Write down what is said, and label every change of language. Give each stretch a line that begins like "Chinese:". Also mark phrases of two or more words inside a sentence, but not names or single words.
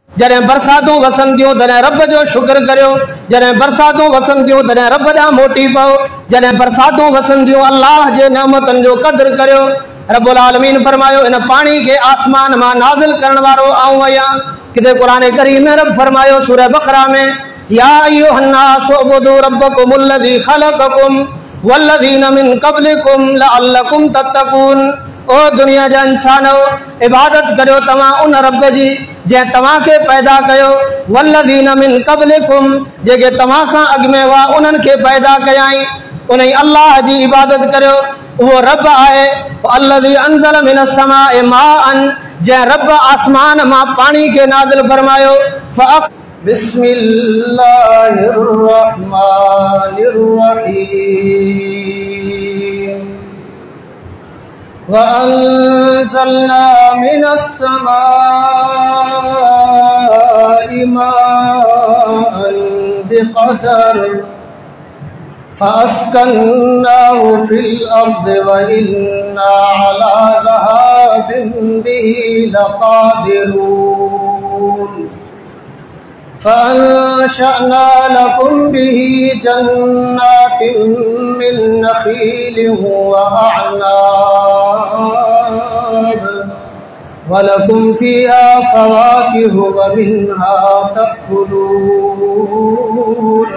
Sindhi: जॾहिं बरसातूं वसंदियूं तॾहिं रब जो शुक्र करियो, जॾहिं बरसातूं वसंदियूं तॾहिं रब ॾांहुं मोटी पओ, जॾहिं बरसातूं वसंदियूं अल्लाह जे नेमतनि जो क़दुरु करियो।
Arabic: رب العالمين
Sindhi: फरमायो इन पानी के आसमान मां नाज़िल करण वारो आऊं आहियां। किथे कुरान करीम में रब फरमायो सूरह बकरा में,
Arabic: يا أيها الناس اعبدوا ربكم الذي خلقكم والذين من قبلكم لعلكم تتقون.
Sindhi: ओ दुनिया जा इंसानो, इबादत करियो तव्हां उन रब जी जंहिं तव्हां खे पैदा कयो,
Arabic: والذين من قبلكم
Sindhi: जेके तव्हां खां अॻु में हुआ उन्हनि खे पैदा कयाई। उन अल्लाह जी इबादत करियो, उहो रब आहे
Arabic: الذي أنزل من السماء ماء,
Sindhi: जंहिं रब आसमान मां पानी खे नाज़िल फरमायो।
Arabic: بسم الله الرحمن الرحيم. وأنزلنا من السماء ماء بقدر فأسكناه في الأرض وإنا على ذهاب به لقادرون. فأنشأنا لكم به جنات من نخيل وأعناب ولكم فيها فواكه ومنها تأكلون.